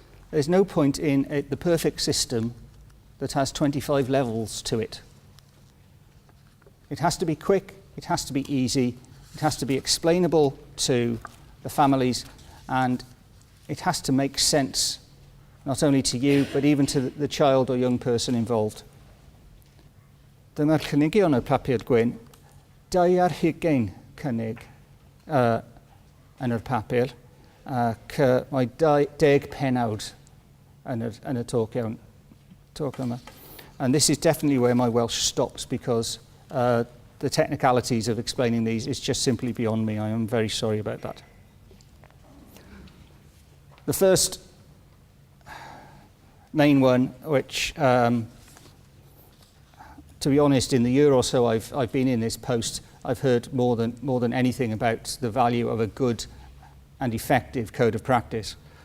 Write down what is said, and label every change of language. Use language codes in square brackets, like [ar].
[en] There's no point in the perfect system that has 25 levels to it. It has to be quick, it has to be easy, it has to be explainable to the families, and it has to make sense not only to you, but even to the child or young person involved. [cy] Dyma'r cynigion o'r papur gwyn, 220 cynnig yn yr papur, ac mae 10 pennawd yn y talk yma. [en] And this is definitely where my Welsh stops, because the technicalities of explaining these is just simply beyond me. I am very sorry about that. The first main one, which, to be honest, in the year or so I've been in this post, I've heard more than anything about the value of a good and effective code of practice.